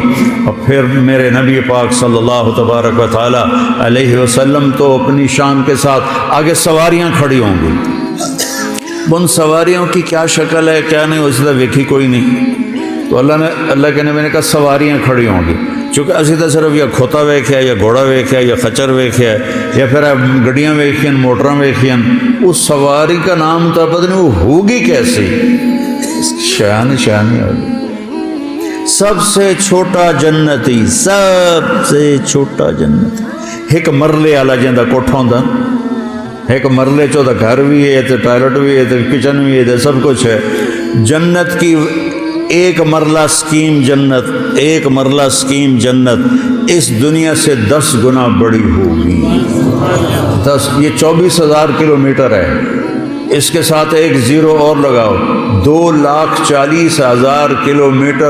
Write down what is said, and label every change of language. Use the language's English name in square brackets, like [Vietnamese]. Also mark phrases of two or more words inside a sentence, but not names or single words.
[Urdu] اور پھر میرے نبی پاک صلی اللہ تبارک و تعالی علیہ وسلم تو اپنی شان کے ساتھ آگے سواریاں کھڑی ہوں گی، ان سواریوں کی کیا شکل ہے کیا نہیں اس طرح [Punjabi] ویکھی کوئی نہیں، [Urdu] تو اللہ کے نبی نے کہا سواریاں کھڑی ہوں گی، چونکہ [Punjabi] اسی طرح صرف یا کھوتا ویکھیا یا گھوڑا ویکھیا یا خچر ویکھیا یا پھر گڈیاں ویکھیاں موٹراں ویکھیاں، [Urdu] اس سواری کا نام تو پتہ نہیں وہ ہوگی کیسی، شان ہوگی۔ سب سے چھوٹا جنتی، سب سے چھوٹا جنتی، [Punjabi] ایک مرلے والا جندا کوٹھا ہوندا، [Urdu] ایک مرلے چو تو گھر بھی ہے، تو ٹوائلٹ بھی ہے، تو کچن بھی ہے، تو سب کچھ ہے۔ جنت کی ایک مرلہ سکیم جنت، ایک مرلہ سکیم جنت اس دنیا سے 10 گنا بڑی ہوگی۔ 10، یہ 24,000 کلومیٹر ہے، اس کے ساتھ ایک زیرو اور لگاؤ، 2,40,000 کلومیٹر۔